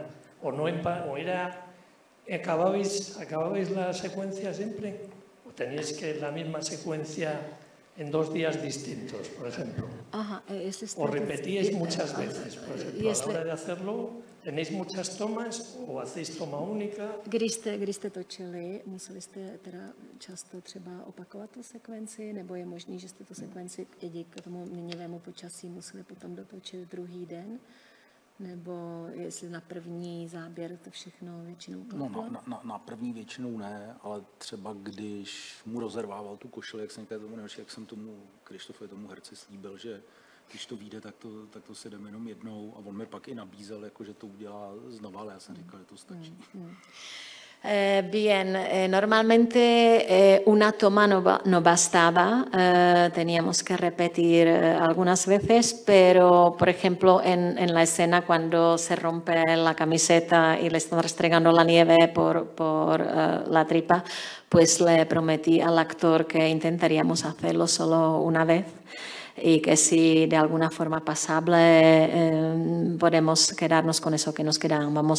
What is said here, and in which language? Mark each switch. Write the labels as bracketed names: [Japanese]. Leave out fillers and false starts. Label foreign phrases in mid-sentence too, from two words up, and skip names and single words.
[Spanish] O no o era acababais la secuencia siempre o teníais que la misma secuencia en 2 días distintos, por ejemplo. Aha, o repetíais muchas veces, por ejemplo, a la hora de hacerlo, ¿tenéis muchas tomas o hacéis toma única? [Czech] Když jste točili, museli jste teda často třeba opakovat tu sekvenci, nebo je možný, že jste tu sekvenci k tomu měnivému počasí museli potom dotočit druhý den? Nebo jestli na první záběr to všechno většinou klaplo? No, na první většinou ne, ale třeba když mu rozervával tu košili, jak jsem tomu Krištofovi, tomu herci slíbil, že když to vyjde, tak to si jdeme jenom jednou a on mi pak i nabízel, jako, že to udělá znova, ale já jsem říkal, že to stačí. [Spanish] Bien, normalmente una toma no bastaba, teníamos que repetir algunas veces, pero por ejemplo en la escena cuando se rompe la camiseta y le están restregando la nieve por la tripa, pues le prometí al actor que intentaríamos hacerlo solo una vez y que si de alguna forma pasable podemos quedarnos con eso que nos quedábamos.